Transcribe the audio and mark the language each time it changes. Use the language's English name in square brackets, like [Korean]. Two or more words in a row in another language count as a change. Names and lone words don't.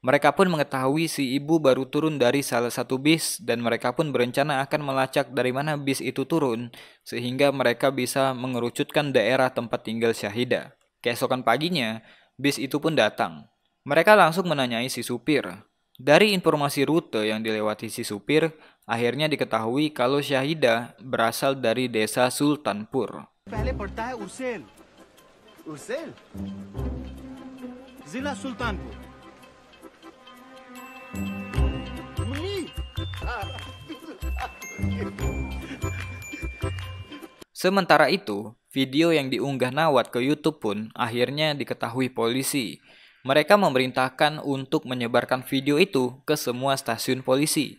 [Indonesian] Mereka pun mengetahui si ibu baru turun dari salah satu bis dan mereka pun berencana akan melacak dari mana bis itu turun sehingga mereka bisa mengerucutkan daerah tempat tinggal Syahidah. Keesokan paginya, bis itu pun datang. Mereka langsung menanyai si supir. Dari informasi rute yang dilewati si supir, akhirnya diketahui kalau Syahidah berasal dari desa Sultanpur. [Hindi] पहले पड़ता है उर्सेल उर्सेल जिला सुल्तानपुर [Indonesian] Sementara itu, video yang diunggah Nawad ke YouTube pun akhirnya diketahui polisi. Mereka memerintahkan untuk menyebarkan video itu ke semua stasiun polisi.